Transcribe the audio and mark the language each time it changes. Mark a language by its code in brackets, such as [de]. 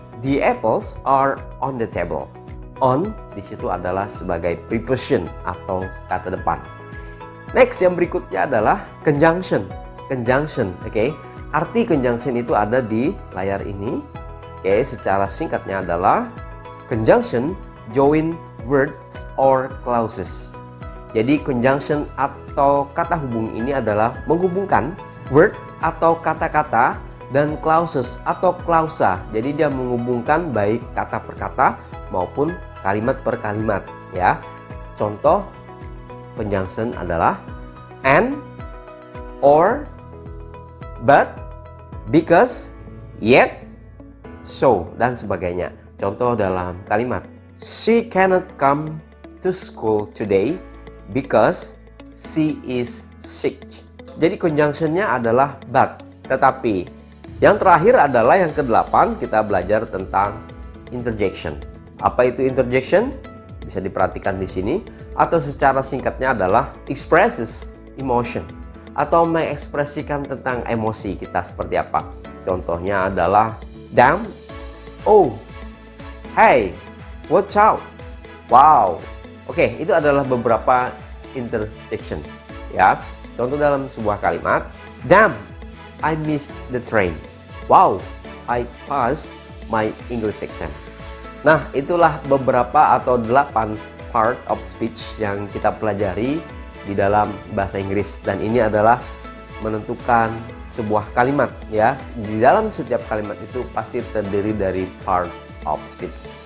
[en] The apples are on the table. [id] On di situ adalah sebagai preposition atau kata depan. Next, yang berikutnya adalah conjunction. Conjunction, oke. Arti conjunction itu ada di layar ini. Oke, secara singkatnya adalah conjunction join words or clauses. Jadi conjunction atau kata hubung ini adalah menghubungkan word atau kata-kata dan clauses atau klausa. Jadi dia menghubungkan baik kata per kata maupun kalimat per kalimat, ya. Contoh conjunction adalah and, or, but, because, yet, so, dan sebagainya. [en] Contoh dalam kalimat, she cannot come to school today because she is sick. [id] Jadi conjunctionnya adalah but, tetapi. Yang terakhir adalah yang ke-8, kita belajar tentang interjection. Apa itu interjection? Bisa diperhatikan di sini, atau secara singkatnya adalah expresses emotion, atau mengekspresikan tentang emosi kita seperti apa. Contohnya adalah damn, oh, hey, watch out, wow. Oke, itu adalah beberapa interjection, ya. [en] Contoh dalam sebuah kalimat, damn, I missed the train. Wow, I passed my English exam. [id] Nah, itulah beberapa atau 8 part of speech yang kita pelajari di dalam bahasa Inggris. Dan ini adalah menentukan sebuah kalimat, ya. Di dalam setiap kalimat itu pasti terdiri dari part of speech.